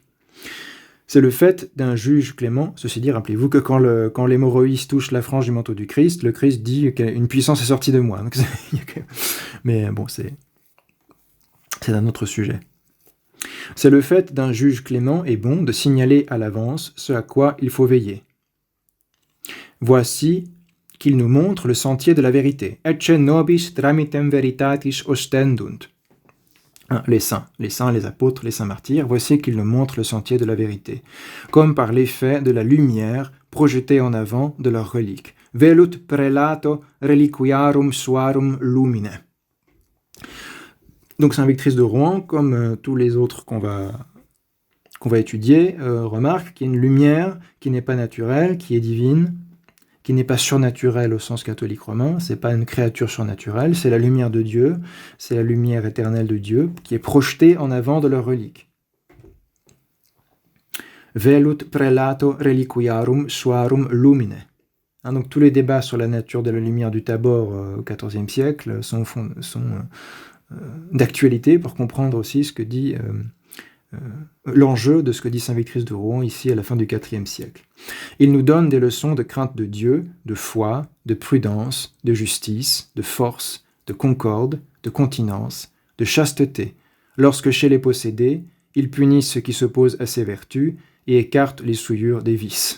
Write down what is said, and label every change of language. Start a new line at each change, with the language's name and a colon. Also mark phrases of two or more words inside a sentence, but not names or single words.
French: C'est le fait d'un juge clément, ceci dit, rappelez-vous que quand l'hémorroïs touche la frange du manteau du Christ, le Christ dit qu'une puissance est sortie de moi. Donc mais bon, c'est un autre sujet. C'est le fait d'un juge clément et bon de signaler à l'avance ce à quoi il faut veiller. Voici qu'il nous montre le sentier de la vérité.
Latin: Ecce nobis tramitem veritatis ostendunt.
French: Les saints, les apôtres, les saints martyrs, voici qu'ils nous montrent le sentier de la vérité, comme par l'effet de la lumière projetée en avant de leurs reliques.
Latin: Velut prelato reliquiarum suarum lumine.
French: Donc Saint Victrice de Rouen, comme tous les autres qu'on va étudier, remarque qu'il y a une lumière qui n'est pas naturelle, qui est divine, qui n'est pas surnaturelle au sens catholique romain, c'est pas une créature surnaturelle, c'est la lumière de Dieu, c'est la lumière éternelle de Dieu, qui est projetée en avant de leur relique.
Latin: Velut prelato reliquiarum suarum lumine.
French: Donc tous les débats sur la nature de la lumière du Tabor au XIVe siècle sont d'actualité pour comprendre aussi ce que dit l'enjeu de ce que dit Saint Victrice de Rouen ici à la fin du IVe siècle. Il nous donne des leçons de crainte de Dieu, de foi, de prudence, de justice, de force, de concorde, de continence, de chasteté, lorsque chez les possédés, ils punissent ce qui s'oppose à ses vertus et écarte les souillures des vices.